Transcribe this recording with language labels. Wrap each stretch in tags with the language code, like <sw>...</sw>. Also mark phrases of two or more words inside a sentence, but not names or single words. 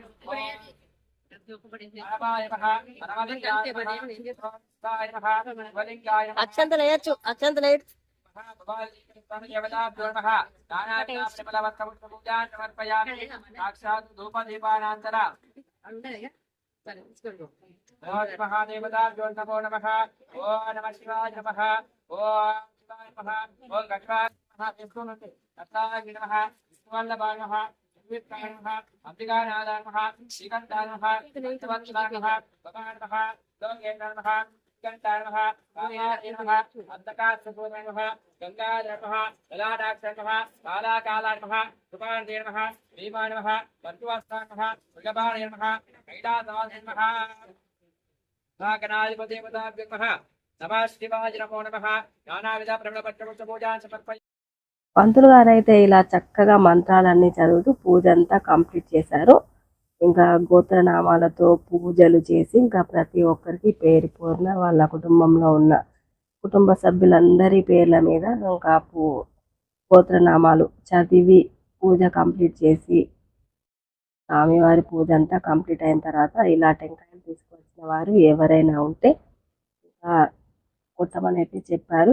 <te>అక్షంతలు వేయచ్చు, అక్షంతలు వేయచ్చు.</te> <sa>సాక్షాత్ ధూపదీపానంతర महादेवताभ्यो नमो नमः. ओम नमः शिवाय नमः. ओम शिवाय नमः. ओम गणपताय नमः. विष्णुमूर्ति दत्ताय नमः. विष्णुवल्लभाय नमः. विष्णुवल्लभाय नमः. अम्बिकानाथाय नमः. श्रीकण्ठाय नमः. भक्तवत्सलाय नमः. भगवान् नमः. लोकेन्द्राय नमः. उत्कण्ठाय नमः कालाय नमः अन्धकासुपूर्णाय नमः गङ्गाय नमः ललाटाक्षाय नमः कालाकालाय नमः कृपान्ते नमः भीमाय नमः वर्तुवास्ताय नमः मृगपाणाय नमः कैलासवासाय नमः महागणाधिपतिपदाभ्यो नमः नमः शिवाय नमो नमः नानाविध प्रबलपत्रपूजान् समर्पय.</sa> <te>పంతులు గారు అయితే ఇలా చక్కగా మంత్రాలన్నీ చదువుతూ పూజ అంతా కంప్లీట్ చేశారు. ఇంకా గోత్రనామాలతో పూజలు చేసి ఇంకా ప్రతి ఒక్కరికి పేరు పూర్ణ వాళ్ళ కుటుంబంలో ఉన్న కుటుంబ సభ్యులందరి పేర్ల మీద ఇంకా గోత్రనామాలు చదివి పూజ కంప్లీట్ చేసి స్వామివారి పూజ అంతా కంప్లీట్ అయిన తర్వాత ఇలా టెంకాయలు తీసుకొచ్చిన వారు ఎవరైనా ఉంటే ఇంకా కొట్టమని అయితే చెప్పారు.</te>